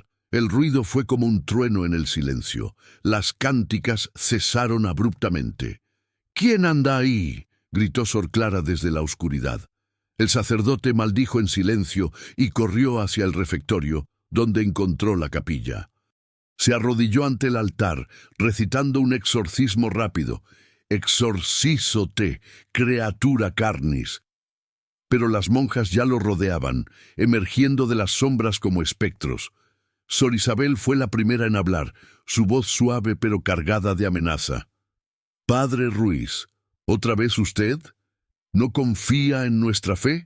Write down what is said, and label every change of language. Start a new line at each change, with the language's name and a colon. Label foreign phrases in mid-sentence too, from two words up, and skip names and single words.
Spanish: El ruido fue como un trueno en el silencio. Las cánticas cesaron abruptamente. «¿Quién anda ahí?», gritó Sor Clara desde la oscuridad. El sacerdote maldijo en silencio y corrió hacia el refectorio, donde encontró la capilla. Se arrodilló ante el altar, recitando un exorcismo rápido:
Latin: «Exorcízote, creatura carnis».
Spanish: Pero las monjas ya lo rodeaban, emergiendo de las sombras como espectros. Sor Isabel fue la primera en hablar, su voz suave pero cargada de amenaza. «Padre Ruiz, ¿otra vez usted? ¿No confía en nuestra fe?»